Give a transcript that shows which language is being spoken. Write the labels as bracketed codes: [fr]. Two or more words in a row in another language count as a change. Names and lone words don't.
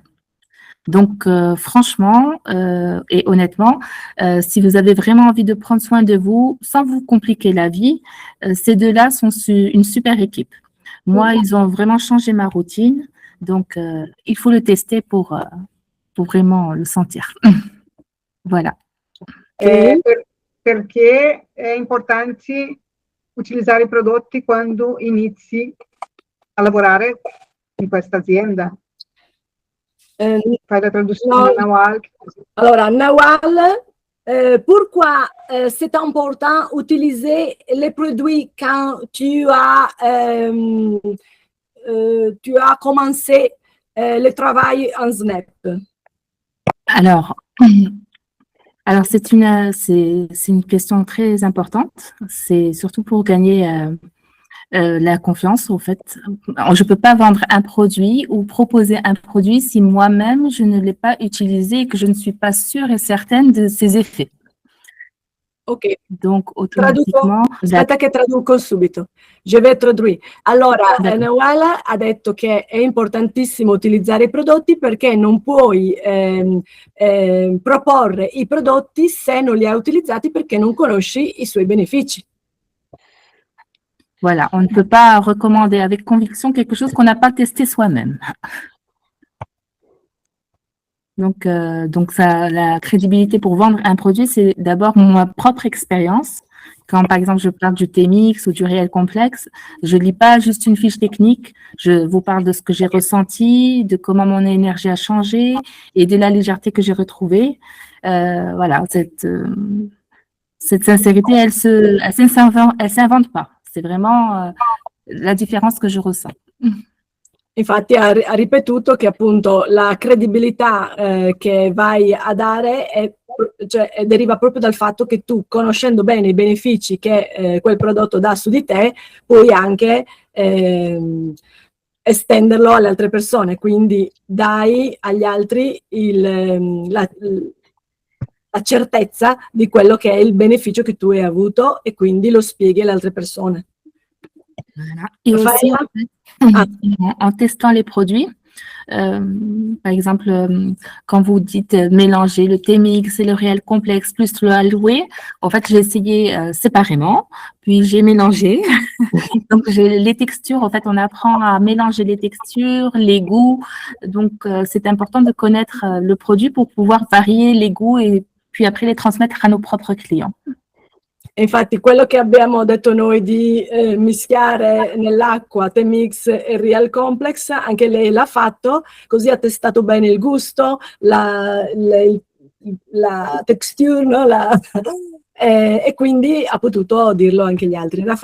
[fr] Donc, franchement et honnêtement, si vous avez vraiment envie de prendre soin de vous sans vous compliquer la vie, ces deux-là sont une super équipe. Moi, ils ont vraiment changé ma routine. Donc, il faut le tester pour vraiment le sentir. Voilà. [it] Perché è importante utilizzare i prodotti quando inizi a lavorare in questa azienda? Fai la traduzione, Nawal. [fr] Alors, Nawal, pourquoi c'est important d'utiliser les produits quand tu as commencé le travail en SNAP? Alors c'est une question très importante. C'est surtout pour gagner la confiance, en fait. Je ne peux pas vendre un produit ou proposer un produit si moi-même, je ne l'ai pas utilisé et que je ne suis pas sûre et certaine de ses effets. Ok. Donc, automatiquement... [it] Aspetta che traduco subito. [fr] Je vais traduire. [it] Allora, Nawal ha detto che è importantissimo utilizzare i prodotti perché non puoi proporre i prodotti se non li hai utilizzati perché non conosci i suoi benefici. [fr] Voilà, on ne peut pas recommander avec conviction quelque chose qu'on n'a pas testé soi-même. Donc la crédibilité pour vendre un produit, c'est d'abord ma propre expérience. Quand, par exemple, je parle du T-Mix ou du réel complexe, je ne lis pas juste une fiche technique, je vous parle de ce que j'ai ressenti, de comment mon énergie a changé et de la légèreté que j'ai retrouvée. Voilà, cette sincérité, elle s'invente pas. C'est vraiment la différence que je ressens. [it] Infatti ha ripetuto che appunto la credibilità che vai a dare deriva proprio dal fatto che tu, conoscendo bene i benefici che quel prodotto dà su di te, puoi anche estenderlo alle altre persone, quindi dai agli altri la certezza di quello che è il beneficio che tu hai avuto e quindi lo spieghi alle altre persone. [fr] Voilà. Et aussi, en testant les produits, par exemple, quand vous dites mélanger le T-Mix et le réel complexe plus le Aloe, en fait, j'ai essayé séparément, puis j'ai mélangé. Donc, les textures, en fait, on apprend à mélanger les textures, les goûts. Donc, c'est important de connaître le produit pour pouvoir varier les goûts et puis après les transmettre à nos propres clients. [it] Infatti quello che abbiamo detto noi di mischiare nell'acqua T-Mix e Real Complex, anche lei l'ha fatto, così ha testato bene il gusto, la texture, no? E quindi ha potuto dirlo anche agli altri.